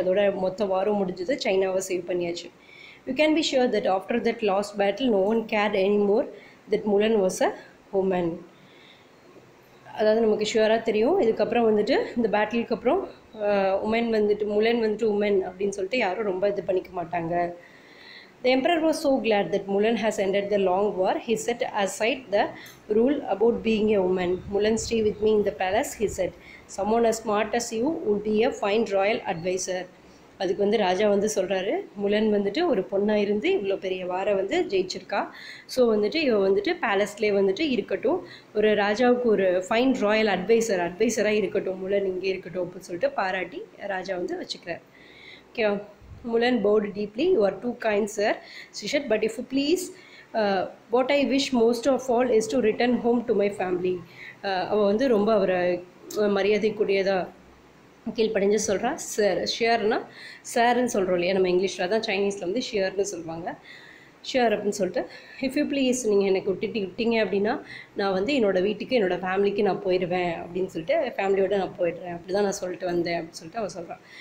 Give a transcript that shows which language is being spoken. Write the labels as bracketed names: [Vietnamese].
[Tamil] அதோட மொத்த வாரம் முடிஞ்சது, சைனாவை சேவ் பண்ணியாச்சு. [English] You can be sure that after that last battle no one care anymore that Mulan was a woman. [Tamil] அதாவது நமக்கு ஷுவராக தெரியும் இதுக்கப்புறம் வந்துட்டு இந்த பேட்டிலுக்கு அப்புறம் முலன் வந்துட்டு உமன் அப்படின்னு சொல்லிட்டு யாரும் ரொம்ப இது பண்ணிக்க மாட்டாங்க. [English] The emperor was so glad that Mulan has ended the long war. He set aside the rule about being a woman. Mulan, stay with me in the palace, he said. Someone as smart as you would be a fine royal advisor. [Tamil] அதுக்கு வந்து ராஜா வந்து சொல்கிறாரு, முலன் வந்துட்டு ஒரு பொண்ணாக இருந்து இவ்வளோ பெரிய வாரை வந்து ஜெயிச்சிருக்கா. ஸோ வந்துட்டு இவ வந்துட்டு பேலஸ்லேயே வந்துட்டு இருக்கட்டும், ஒரு ராஜாவுக்கு ஒரு ஃபைன் ராயல் அட்வைசராக இருக்கட்டும், முலன் இங்கே இருக்கட்டும் அப்படின்னு சொல்லிட்டு பாராட்டி ராஜா வந்து வச்சுக்கிறார். [English] Okay, Mulan bowed deeply. You are too kind, sir, she said, but if you please, what I wish most of all is to return home to my family. [Tamil] அவள் வந்து ரொம்ப அவரை மரியாதைக்குரியதாக கீழ்ப்படிஞ்சு சொல்கிறா. ஷியர்னா சார்ன்னு சொல்கிறோம் இல்லையா நம்ம இங்கிலீஷில், தான் சைனீஸில் வந்து ஷியர்னு சொல்லுவாங்க. ஷியர் அப்படின்னு சொல்லிட்டு, [English] if you please [Tamil] நீங்கள் எனக்கு விட்டீங்க அப்படின்னா நான் வந்து என்னோடய வீட்டுக்கு என்னோடய ஃபேமிலிக்கு நான் போயிடுவேன் அப்படின்னு சொல்லிட்டு, ஃபேமிலியோடு நான் போயிடுறேன், அப்படி தான் நான் சொல்லிட்டு வந்தேன் அப்படின்னு சொல்லிட்டு அவள் சொல்கிறான்.